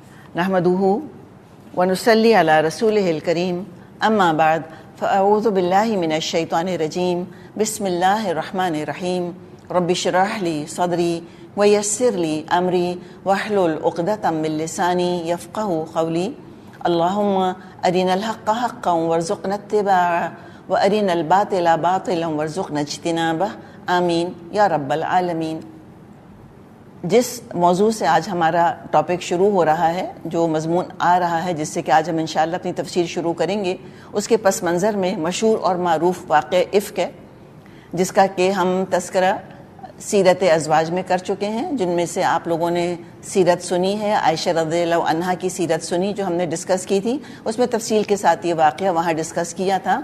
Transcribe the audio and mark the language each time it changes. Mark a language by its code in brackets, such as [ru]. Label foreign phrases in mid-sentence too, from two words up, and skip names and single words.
[ar] نحمده ونصلي على رسوله الكريم أما بعد فأعوذ بالله من الشيطان الرجيم بسم الله الرحمن الرحيم رب اشرح لي صدري ويسر لي أمري واحلل عقدة من لساني يفقهوا قولي اللهم أرنا الحق حقا وارزقنا اتباعه وأرنا الباطل باطلا وارزقنا اجتنابه آمين يا رب العالمين. [ur] جس موضوع سے آج ہمارا ٹاپک شروع ہو رہا ہے، جو مضمون آ رہا ہے جس سے کہ آج ہم ان شاء اللہ اپنی تفسیر شروع کریں گے، اس کے پس منظر میں مشہور اور معروف واقعہ افک ہے، جس کا کہ ہم تذکرہ سیرت ازواج میں کر چکے ہیں، جن میں سے آپ لوگوں نے سیرت سنی ہے، عائشہ [ar] رضي الله عنها [ur] کی سیرت سنی جو ہم نے ڈسکس کی تھی، اس میں تفصیل کے ساتھ یہ واقعہ وہاں ڈسکس کیا تھا.